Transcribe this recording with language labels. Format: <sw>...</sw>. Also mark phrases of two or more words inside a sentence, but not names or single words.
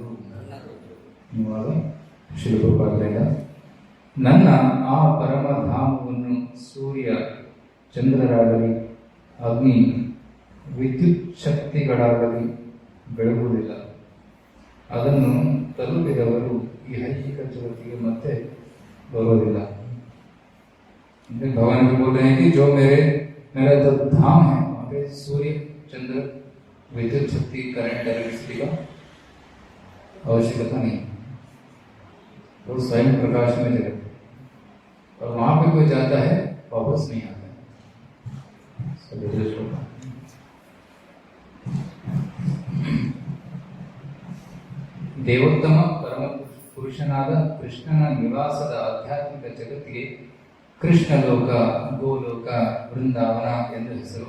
<kn>ಇವಾಗ ಶಿಲ್ಪಪಾದದಿಂದ ನನ್ನ ಆ ಪರಮಧಾಮವನ್ನು ಸೂರ್ಯ ಚಂದ್ರರಾಗಲಿ ಅಗ್ನಿ ವಿದ್ಯುತ್ ಶಕ್ತಿಗಳಾಗಲಿ ಬೆಳಗುವುದಿಲ್ಲ. ಅದನ್ನು ತಲುಪಿದವರು ಈ ಐಹಿಕ ಜಗತ್ತಿಗೆ ಮತ್ತೆ ಬರೋದಿಲ್ಲ.</kn> <hi>भगवान भी बोल रहे हैं कि जो मेरा जो धाम है वहाँ पे सूर्य चंद्र विद्युत शक्ति</hi> <en>current electricity</en> <hi>का आवश्यकता नहीं. वो स्वयं प्रकाश में जगत और वहाँ पे कोई जाता है वापस नहीं आता है.</hi> <kn>ದೇವೋತ್ತಮ ಪರಮ ಪುರುಷನಾದ ಕೃಷ್ಣನ ನಿವಾಸದ ಆಧ್ಯಾತ್ಮಿಕ ಜಗತ್ತಿಗೆ ಕೃಷ್ಣ ಲೋಕ, ಗೋಲೋಕ, ವೃಂದಾವನ ಎಂದು ಹೆಸರು.</kn>